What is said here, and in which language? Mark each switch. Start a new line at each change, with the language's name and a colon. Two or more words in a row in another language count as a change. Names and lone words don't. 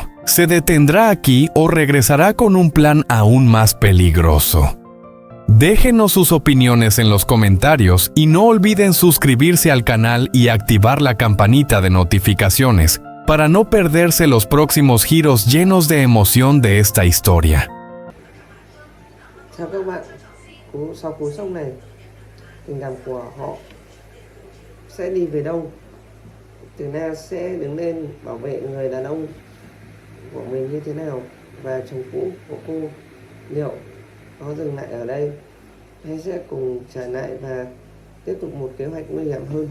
Spanish: ¿Se detendrá aquí o regresará con un plan aún más peligroso? Déjenos sus opiniones en los comentarios y no olviden suscribirse al canal y activar la campanita de notificaciones para no perderse los próximos giros llenos de emoción de esta historia.
Vietnamese: Chào các bạn, sau cú sốc này, tình cảm của họ sẽ đi về đâu? Từ Na sẽ đứng lên bảo vệ người đàn ông của mình như thế nào? Và chồng cũ của cô liệu có dừng lại ở đây hay sẽ cùng trở lại và tiếp tục một kế hoạch nguy hiểm hơn?